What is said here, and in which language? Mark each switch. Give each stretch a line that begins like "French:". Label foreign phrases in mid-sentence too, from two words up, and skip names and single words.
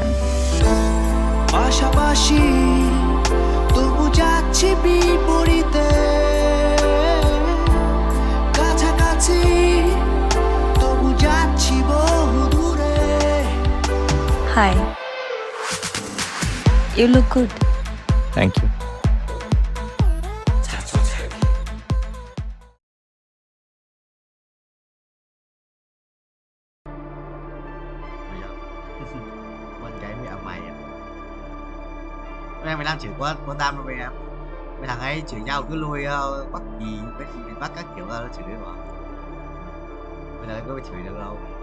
Bangla: পাশাপাশি তবু যাচ্ছি বিপরীতে কাছাকাছি তবু যাচ্ছি বহু দূরে
English: hi you look good thank you
Vietnamese: bên cạnh mày mày em mày đang chửi quá đam rồi em mấy thằng ấy chửi nhau cứ lôi bắt gì mấy bắt các kiểu ra nó chửi mà bây giờ có bị chửi được đâu